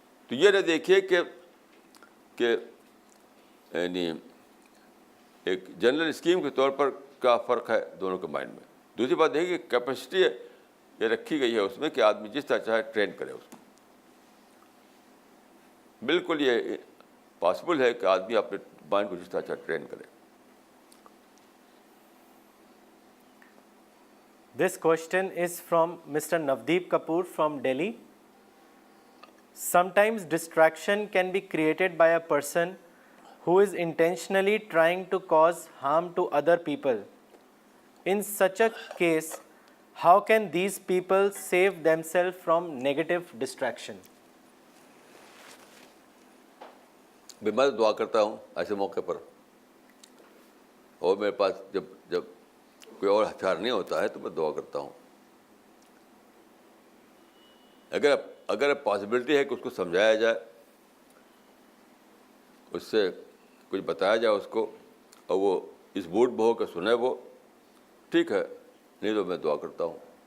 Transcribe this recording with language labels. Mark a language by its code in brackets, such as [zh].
[ur] تو یہ نہ دیکھیے کہ یعنی ایک جنرل اسکیم کے طور پر کیا فرق ہے دونوں کے مائنڈ میں. دوسری بات دیکھیے کہ کیپیسٹی یہ رکھی گئی ہے اس میں کہ آدمی جس طرح چاہے ٹرین کرے اس کو. بالکل یہ پاسبل ہے کہ آدمی اپنے مائنڈ کو جس طرح چاہے ٹرین کرے. [en] This question is from Mr. Navdeep Kapoor from Delhi. Sometimes distraction can be created by a person who is intentionally trying to cause harm to other people. In such a case, how can these people save themselves from negative distraction? [ur] میں دعا کرتا ہوں ایسے موقع پر, اور میرے پاس جب کوئی اور ہتھیار نہیں ہوتا ہے تو میں دعا کرتا ہوں. اگر پاسبلٹی ہے کہ اس کو سمجھایا جائے, اس سے کچھ بتایا جائے اس کو, اور وہ اس موڈ میں ہو کہ سنے, وہ ٹھیک ہے, نہیں تو میں دعا کرتا ہوں.